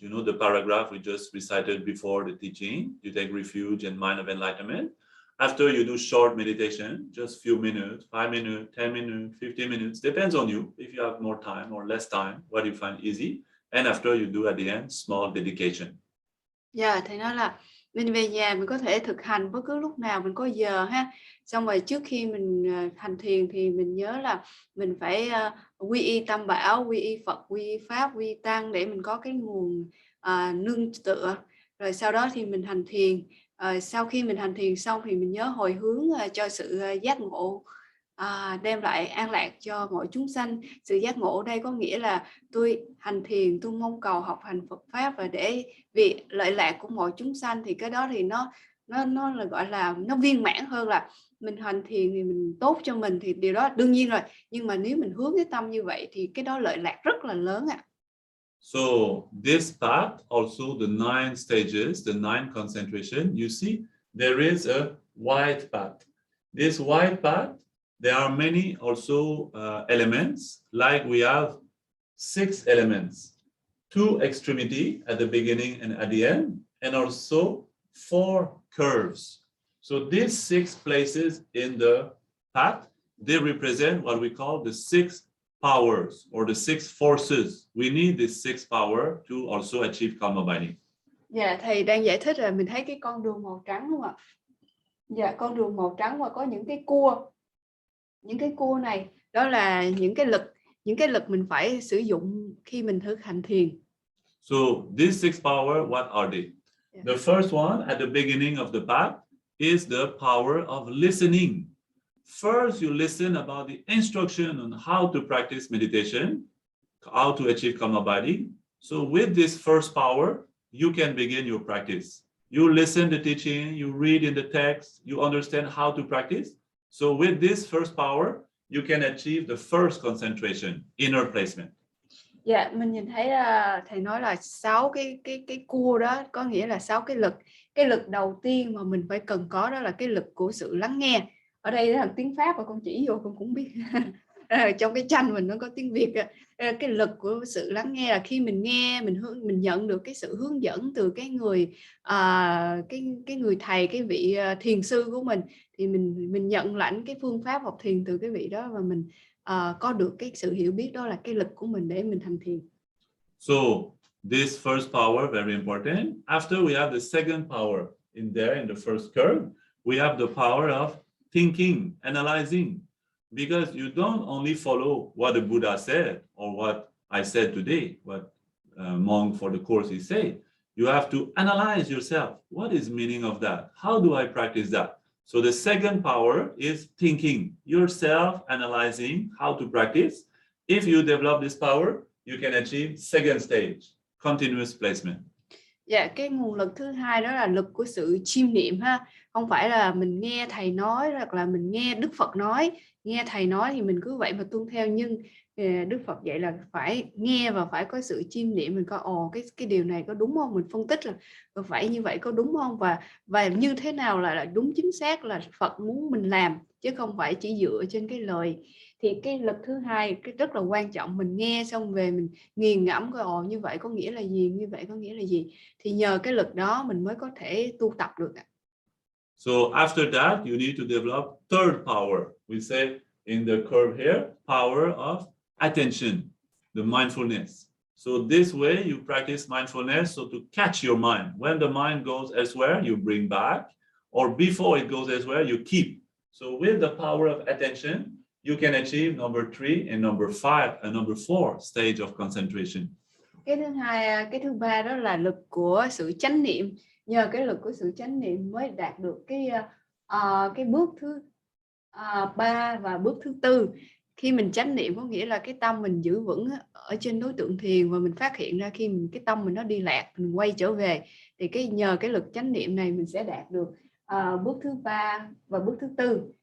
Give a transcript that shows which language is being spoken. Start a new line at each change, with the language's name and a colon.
English: You know, the paragraph we just recited before the teaching. You take refuge in mind of enlightenment. After you do short meditation, just few minutes, 5 minutes, 10 minutes, 15 minutes, depends on you. If you have more time or less time, what you find easy. And after you do at the end, small dedication.
Vietnamese: Dạ, thầy nói là mình về nhà mình có thể thực hành bất cứ lúc nào mình có giờ ha. Xong rồi trước khi mình hành thiền thì mình nhớ là mình phải quy y Tam Bảo, quy y Phật, quy y Pháp, quy y Tăng để mình có cái nguồn nương tựa. Rồi sau đó thì mình hành thiền. Sau khi mình hành thiền xong thì mình nhớ hồi hướng cho sự giác ngộ, đem lại an lạc cho mọi chúng sanh. Sự giác ngộ đây có nghĩa là tôi hành thiền, tôi mong cầu học hành Phật Pháp và để vì lợi lạc của mọi chúng sanh, thì cái đó thì nó là gọi là nó viên mãn hơn là mình hành thiền thì mình tốt cho mình, thì điều đó đương nhiên rồi, nhưng mà nếu mình hướng cái tâm như vậy thì cái đó lợi lạc rất là lớn ạ.
English: So this path, also the 9 stages, the 9 concentration, you see, there is a wide path. This wide path, there are many also elements, like we have 6 elements, 2 extremity at the beginning and at the end, and also 4 curves. So these 6 places in the path, they represent what we call the 6 powers or the 6 forces. We need this 6 power to also achieve calm abiding.
Vietnamese: Dạ, thầy đang giải thích là mình thấy cái con đường màu trắng đúng không ạ? Dạ, con đường màu trắng và có những cái cua. Những cái cua này đó là những cái lực mình phải sử dụng khi mình thực hành thiền.
English: So these 6 power, what are they? Yeah. The first one at the beginning of the path is the power of listening. First, you listen about the instruction on how to practice meditation, how to achieve calm abiding. So with this first power, you can begin your practice. You listen the teaching, you read in the text, you understand how to practice. So with this first power, you can achieve the first concentration, inner placement.
Vietnamese: Dạ, mình nhìn thấy thầy nói là 6 cái cua đó, có nghĩa là 6 cái lực. Cái lực đầu tiên mà mình phải cần có đó là cái lực của sự lắng nghe. Ở đây là tiếng Pháp và con chỉ vô con cũng biết. Trong cái tranh mình nó có tiếng Việt. Cái lực của sự lắng nghe là khi mình nghe, mình nhận được cái sự hướng dẫn từ cái người cái người thầy, cái vị thiền sư của mình, thì mình nhận lãnh cái phương pháp học thiền từ cái vị đó và mình có được cái sự hiểu biết, đó là cái lực của mình để mình hành thiền.
English: So this first power, very important. After we have the second power in there in the first curve, we have the power of thinking, analyzing. Because you don't only follow what the Buddha said or what I said today, what monk for the course he said. You have to analyze yourself. What is the meaning of that? How do I practice that? So the second power is thinking, yourself analyzing how to practice. If you develop this power, you can achieve second stage, continuous placement.
Vietnamese: Dạ, cái nguồn lực thứ hai đó là lực của sự chiêm niệm ha. Không phải là mình nghe thầy nói hoặc là mình nghe Đức Phật nói, nghe thầy nói thì mình cứ vậy mà tuân theo, nhưng Đức Phật dạy là phải nghe và phải có sự chiêm niệm, mình coi cái điều này có đúng không, mình phân tích là phải như vậy có đúng không, và như thế nào là đúng chính xác là Phật muốn mình làm, chứ không phải chỉ dựa trên cái lời. Thì cái lực thứ hai cái rất là quan trọng, mình nghe xong về mình nghiền ngẫm coi như vậy có nghĩa là gì, như vậy có nghĩa là gì, thì nhờ cái lực đó mình mới có thể tu tập được.
English: So after that, you need to develop third power. We say in the curve here, power of attention, the mindfulness. So this way you practice mindfulness, so to catch your mind. When the mind goes elsewhere, you bring back, or before it goes elsewhere, you keep. So with the power of attention, you can achieve number 3 and number 5 and number 4 stage of concentration.
Vietnamese: Cái thứ ba đó là lực của sự chánh niệm. Nhờ cái lực của sự chánh niệm mới đạt được cái bước thứ 3 và bước thứ 4. Khi mình chánh niệm có nghĩa là cái tâm mình giữ vững ở trên đối tượng thiền, và mình phát hiện ra khi cái tâm mình nó đi lạc, mình quay trở về, thì nhờ cái lực chánh niệm này mình sẽ đạt được bước thứ 3 và bước thứ 4.